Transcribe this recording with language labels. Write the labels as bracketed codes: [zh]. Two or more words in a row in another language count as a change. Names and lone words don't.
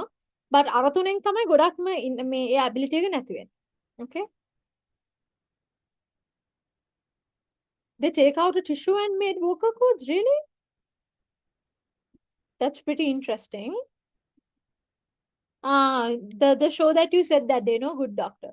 [si] But අර තුනෙන් තමයි ගොඩක්ම මේ ඒ ability එක නැති වෙන්නේ. [en] Okay? They take out a tissue and made vocal cords, really? That's pretty interesting. The show that you said that day, no? Good Doctor.